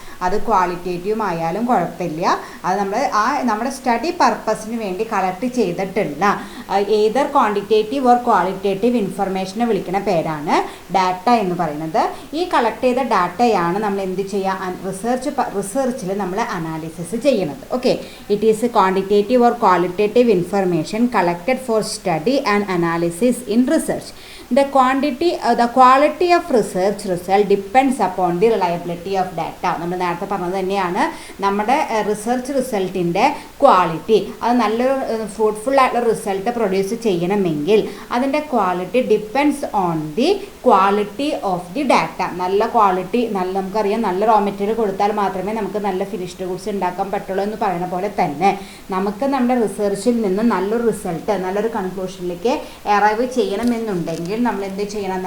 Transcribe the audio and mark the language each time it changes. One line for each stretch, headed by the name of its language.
Malayalam: അത് ക്വാളിറ്റേറ്റീവും ആയാലും കുഴപ്പമില്ല. അത് നമ്മുടെ സ്റ്റഡി പർപ്പസിന് വേണ്ടി കളക്ട് ചെയ്തിട്ടുള്ള ഏതർ ക്വാണ്ടിറ്റേറ്റീവ് ഓർ ക്വാളിറ്റേറ്റീവ് ഇൻഫർമേഷനെ വിളിക്കുന്ന പേരാണ് ഡാറ്റ എന്ന് പറയുന്നത്. ഈ കളക്ട് ചെയ്ത ഡാറ്റയാണ് നമ്മൾ എന്ത് ചെയ്യുക? റിസർച്ചിൽ നമ്മൾ അനാലിസിസ് ചെയ്യുന്നത്.
English: Okay, it is quantitative or qualitative information collected for study and analysis in research. The quality of research result depends upon the reliability of data.
Malayalam: നമ്മൾ നേരത്തെ പറഞ്ഞത് തന്നെയാണ്, നമ്മുടെ റിസർച്ച് റിസൾട്ടിൻ്റെ ക്വാളിറ്റി, അത് നല്ലൊരു ഫ്രൂട്ട്ഫുൾ ആയിട്ടുള്ള റിസൾട്ട് പ്രൊഡ്യൂസ് ചെയ്യണമെങ്കിൽ അതിൻ്റെ quality
English: Depends on the quality of the data.
Malayalam: നല്ല ക്വാളിറ്റി, നമുക്കറിയാം നല്ല റോ മെറ്റീരിയൽ കൊടുത്താൽ മാത്രമേ നമുക്ക് നല്ല ഫിനിഷ്ഡ് ഗുഡ്സ് ഉണ്ടാക്കാൻ പറ്റുള്ളൂ എന്ന് പറയുന്ന പോലെ തന്നെ നമുക്ക് നമ്മുടെ റിസർച്ചിൽ നിന്ന് നല്ലൊരു റിസൾട്ട്, നല്ലൊരു കൺക്ലൂഷനിലേക്ക് അറൈവ് ചെയ്യണമെന്നുണ്ടെങ്കിൽ നമ്മൾ എന്ത് ചെയ്യണം?